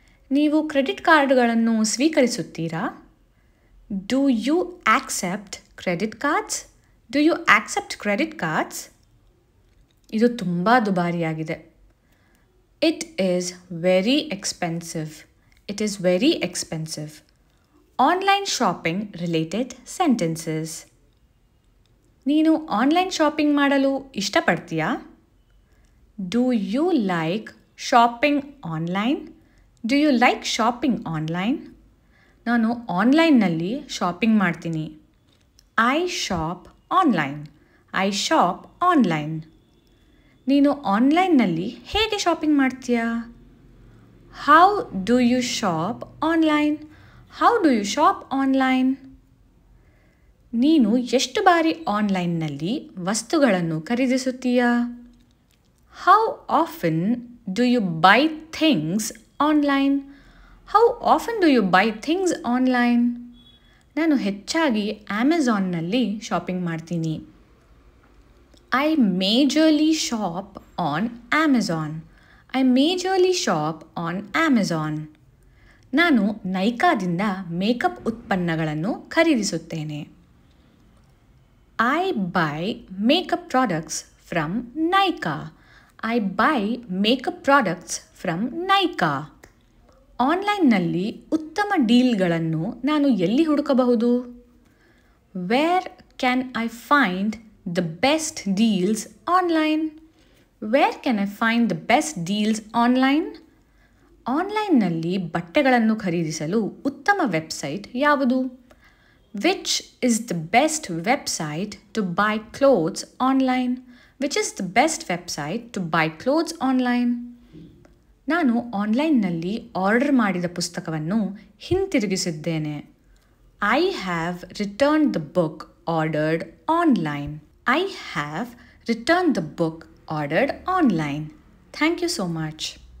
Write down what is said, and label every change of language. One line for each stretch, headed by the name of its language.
Kannada: ನೀವು ಕ್ರೆಡಿಟ್ ಕಾರ್ಡ್ಗಳನ್ನು ಸ್ವೀಕರಿಸುತ್ತೀರಾ?
English: Do you accept credit cards? Do you accept credit cards?
Kannada: ಇದು ತುಂಬ ದುಬಾರಿಯಾಗಿದೆ.
English: It is very expensive. It is very expensive. Online shopping related sentences.
Kannada: ನೀನು online shopping ಮಾಡಲು ಇಷ್ಟಪಡ್ತೀಯಾ?
English: Do you like shopping online? Do you like shopping online?
Kannada: ನಾನು ಆನ್ಲೈನ್ನಲ್ಲಿ shopping ಮಾಡ್ತೀನಿ.
English: I shop online. I shop online.
Kannada: ನೀನು ಆನ್ಲೈನ್ನಲ್ಲಿ ಹೇಗೆ shopping ಮಾಡ್ತೀಯಾ?
English: How do you shop online? How do you shop online?
Kannada: ನೀನು ಎಷ್ಟು ಬಾರಿ ಆನ್ಲೈನ್ನಲ್ಲಿ ವಸ್ತುಗಳನ್ನು ಖರೀದಿಸುತ್ತೀಯಾ?
English: How often do you buy things online? How often do you buy things online?
Kannada: ನಾನು ಹೆಚ್ಚಾಗಿ ಅಮೆಜಾನ್ನಲ್ಲಿ ಶಾಪಿಂಗ್ ಮಾಡ್ತೀನಿ.
English: I majorly shop on Amazon. I majorly shop on Amazon.
Kannada: ನಾನು ನೈಕಾದಿಂದ ಮೇಕಪ್ ಉತ್ಪನ್ನಗಳನ್ನು ಖರೀದಿಸುತ್ತೇನೆ.
English: I buy makeup products from Nykaa. I buy makeup products from Nykaa.
Kannada: ಆನ್ಲೈನ್ನಲ್ಲಿ ಉತ್ತಮ ಡೀಲ್ಗಳನ್ನು ನಾನು ಎಲ್ಲಿ ಹುಡುಕಬಹುದು?
English: Where can I find the best deals online? Where can I find the best deals online?
Kannada: ಆನ್ಲೈನ್ನಲ್ಲಿ ಬಟ್ಟೆಗಳನ್ನು ಖರೀದಿಸಲು ಉತ್ತಮ ವೆಬ್ಸೈಟ್ ಯಾವುದು?
English: Which is the best website to buy clothes online? Which is the best website to buy clothes online?
Kannada: ನಾನು ಆನ್ಲೈನ್ನಲ್ಲಿ order ಮಾಡಿದ ಪುಸ್ತಕವನ್ನು ಹಿಂತಿರುಗಿಸಿದ್ದೇನೆ.
English: I have return the book ordered online. I have returned the book ordered online. Thank you so much.